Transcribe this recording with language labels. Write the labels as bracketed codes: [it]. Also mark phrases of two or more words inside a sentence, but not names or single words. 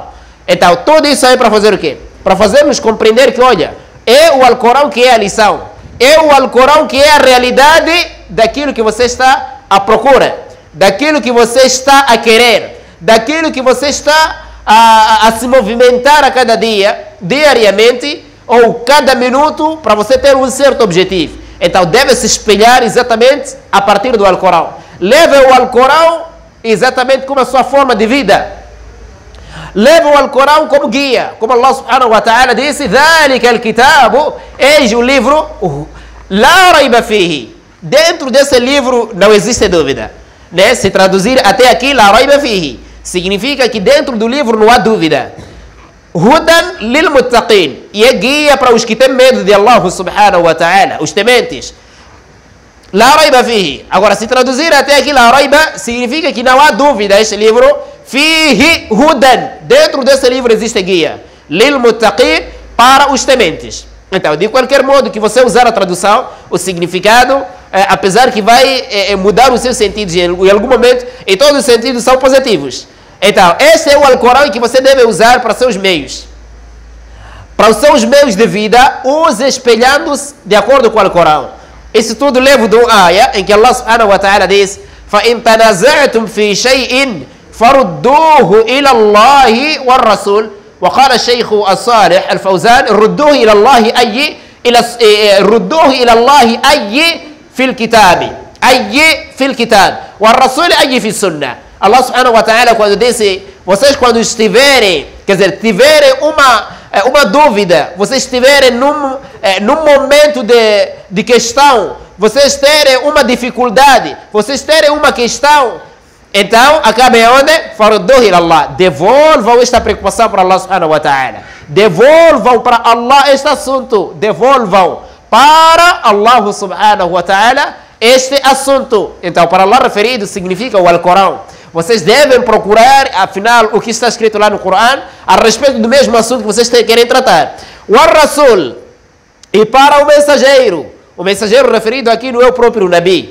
[pt] Então, tudo isso aí para fazer o quê? Para fazer-nos compreender que, olha, é o Alcorão que é a lição, é o Alcorão que é a realidade daquilo que você está à procura, daquilo que você está a querer, daquilo que você está a se movimentar a cada dia, diariamente, ou cada minuto, para você ter um certo objetivo. Então, deve se espelhar exatamente a partir do Alcorão. Leve o Alcorão exatamente como a sua forma de vida. Leve o Alcorão como guia. [ar] Como Allah سبحانه وتعالى disse, ذَلِكَ الْكِتَابُ, [pt] eis o livro, [ar] لَا رَيْبَ فِيهِ. [pt] Dentro desse livro não existe dúvida, né? Se traduzir até aqui, [ar] لَا رَيْبَ فِيهِ, [pt] significa que dentro do livro não há dúvida. [ar] هدى للمتقين, [pt] e é guia para os que têm medo de Allah [ar] سبحانه وتعالى, [pt] os tementes. [ar] لا ريب فيه. [pt] Agora, se traduzir até aqui [ar] لا ريب, [pt] significa que não há dúvida. Este livro, [ar] فيه هدى, [pt] dentro desse livro existe guia. [ar] للمتقين, [pt] para os tementes. Então, de qualquer modo que você usar a tradução, o significado, apesar que vai mudar os seus sentidos em algum momento, e todos os sentidos são positivos. Então, esse é o Alcorão que você deve usar para seus meios. Para os seus meios de vida, use espelhando-se de acordo com o Alcorão. Isso tudo leva de um ayah em que [ar] Allah سبحانه وتعالى diz: فَإِن تَنَازَعْتُمْ فِي شَيْءٍ فَرُدُّوهُ إِلَى اللَّهِ وَالرَّسُولِ. وقال الشيخ الصالح الفوزان: ردوه إلى الله أي ردوه إلى الله أي في الكتاب، أي في الكتاب، والرسول أي في السنة. الله سبحانه وتعالى, [pt] quando disse, vocês quando estiverem, quer dizer, tiverem uma dúvida, vocês estiverem num momento de questão, vocês terem uma dificuldade, vocês terem uma questão, então acabem onde? [ar] فردوه إلى الله. [pt] Devolvam esta preocupação para Allah [ar] سبحانه وتعالى. [pt] Devolvam para Allah este assunto. Devolvam para Allah [ar] سبحانه وتعالى [pt] este assunto. Então, para Allah referido significa o Alcorão. Vocês devem procurar, afinal, o que está escrito lá no Corão a respeito do mesmo assunto que vocês querem tratar. O Rasul, e para o mensageiro referido aqui não é o próprio Nabi.